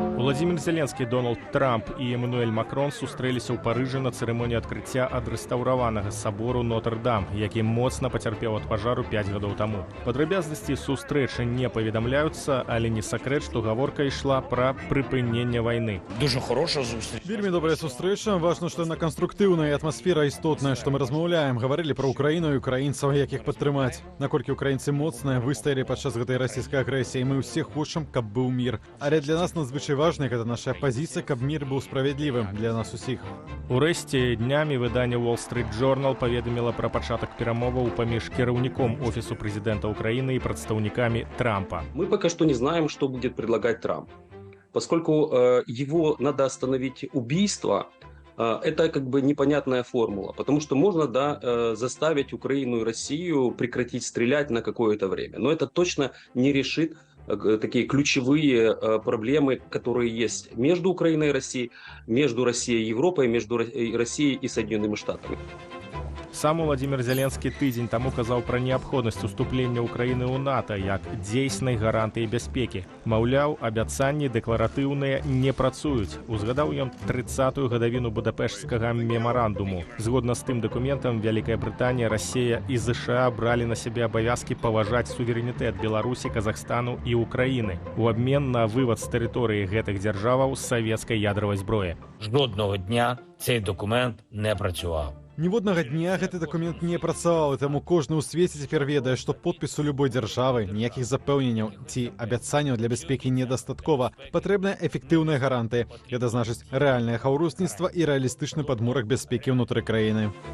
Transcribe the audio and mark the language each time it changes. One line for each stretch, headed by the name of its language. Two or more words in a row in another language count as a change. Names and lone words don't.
Belarusian: Владимир Зеленскі, Дональд Трамп і Эммануэль Макрон сустрэліся ў Парыжы на цырымоніі адкрыцця адрэстаўраванага сабору Нотр-Дам, які моцна пацярпеў ад пажару 5 гадоў таму. Падрабязнасці сустрэчы не паведамляюцца, але не сакрэт, што гаворка ішла пра прыпыненне вайны.
Ukrainian: Дуже хороша зустріч.
Belarusian: Вельмі добрая сустрэча. Важна, што яна канструктыўная, і атмасфера істотная, што мы размаўляем. Гаварылі пра Украіну і украінцаў, як іх падтрымаць. Наколькі украінцы моцныя выстаялі падчас гэтай расійскай агрэсіі. Мы ўсе хочам, каб быў мір. Але для нас надзвычай важна, гэта наша пазіцыя, каб мір быў справядлівым для нас усіх. Урэшце днямі выданне Wall Street Journal паведаміла пра пачатак перамоваў паміж кіраўніком офісу прэзідэнта Украіны і прадстаўнікамі Трампа.
Russian: Мы пока что не знаем, что будет предлагать Трамп. Поскольку его надо остановить убийство, это как бы непонятная формула, потому что можно, заставить Украину и Россию прекратить стрелять на какое-то время. Но это точно не решит такие ключевые проблемы, которые есть между Украиной и Россией, между Россией и Европой, между Россией и Соединенными Штатами.
Belarusian: Сам Владимир Зеленскі тыдзень таму казаў пра неабходнасць уступлення Украіны ў НАТО як дзейснай гарантыі бяспекі. Маўляў, абяцанні дэкларатыўныя не працуюць. Узгадаў ён 30-ю гадавіну Будапешцкага мемарандуму. Згодна з тым дакументам, Вялікая Брытанія, Расія і ЗША бралі на сябе абавязкі паважаць суверэнітэт Беларусі, Казахстану і Украіны у абмен на вывад з тэрыторыі гэтых дзяржаваў савецкай ядравай зброі.
Ukrainian: Жодного дня цей документ не працюваў.
Belarusian: Ніводнага дня гэты дакумент не працаваў, і таму кожны ў свеце цяпер ведае, што подпісу любой дзяржавы, ніякіх запэўненняў ці абяцанняў для бяспекі недастаткова. Патрэбныя эфектыўныя гарантыі. Гэта значыць рэальнае хаўрусніцтва і рэалістычны падмурак бяспекі ўнутры краіны.